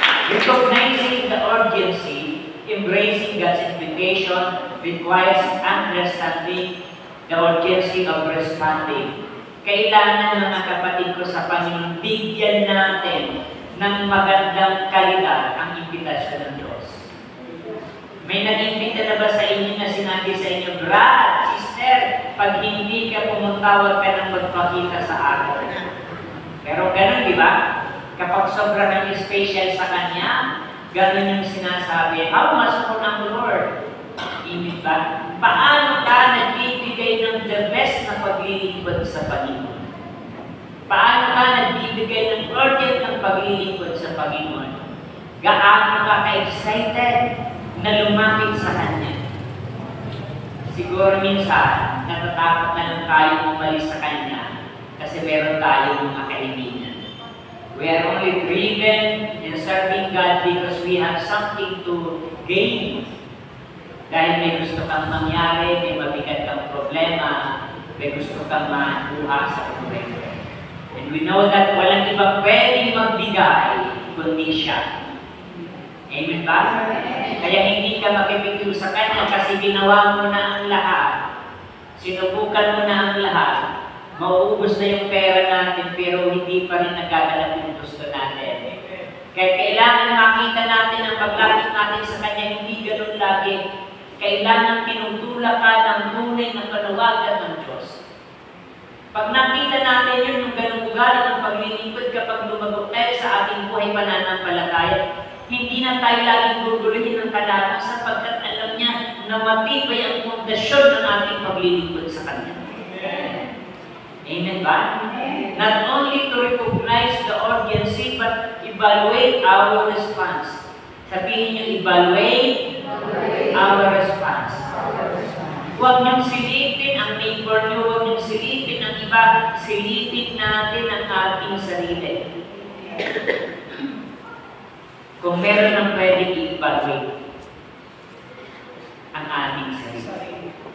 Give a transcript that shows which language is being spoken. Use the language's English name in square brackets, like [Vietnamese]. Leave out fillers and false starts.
[English] Recognizing the urgency, embracing God's invitation requires understanding the urgency of responding. [Filipino] Kailangan, mga kapatid ko sa Panginoon, bigyan natin ng magandang kalidad ang imbitasyon ng Diyos. May nag-imbita na ba sa inyo na sinabi sa inyo, Brad, sister, pag hindi ka pumunta, huwag ka nang magpakita sa akin. Pero ganun, di ba? Kapag sobra kang special sa Kanya, ganun yung sinasabi, [English] how much more [Filipino] ng Lord? Ibig ba? Paano ka nagbibigay ng the best na paglilingkod sa Panginoon? Paano ka nagbibigay ng urgent ng paglilingkod sa Panginoon? Gaano ka ka-excited na lumapit sa Kanya? Siguro minsan, natatakot na lang tayo umalis sa Kanya kasi meron tayong mga kaibigan. [English] We are only driven in serving God because we have something to gain. [Filipino] Dahil may gusto kang mangyari, may mabigat kang problema, may gusto kang makuha sa problema. [English] And we know that [Filipino] walang iba pwedeng magbigay kundi siya. Amen ba? Kaya hindi ka makipigil sa Kanya kasi ginawa mo na ang lahat. Sinubukan mo na ang lahat. Mauubos na yung pera natin pero hindi pa rin nagagalap yung gusto natin. Kaya kailangan makita natin ang paglapit natin sa Kanya, hindi ganun lagi, kailangan tinutulak ka ng tunay na panawagan ng Diyos. Pag nakita natin yun, yung ganung ugali ng paglilingkod kapag lumago tayo sa ating buhay pananampalataya, hindi na tayo laging guguluhin ng kalaban sapagkat alam niya na matibay ang pundasyon ng ating paglilingkod sa Kanya. Amen ba? [English] Not only to recognize the urgency, but evaluate our response. [Filipino] Sabihin niyo, [English] evaluate our response. [Filipino] Huwag niyong silipin ang neighbor niyo, huwag niyong silipin ang iba, silipin natin ang ating sarili. Kung meron ng pwedeng i-evaluate ang ating sarili.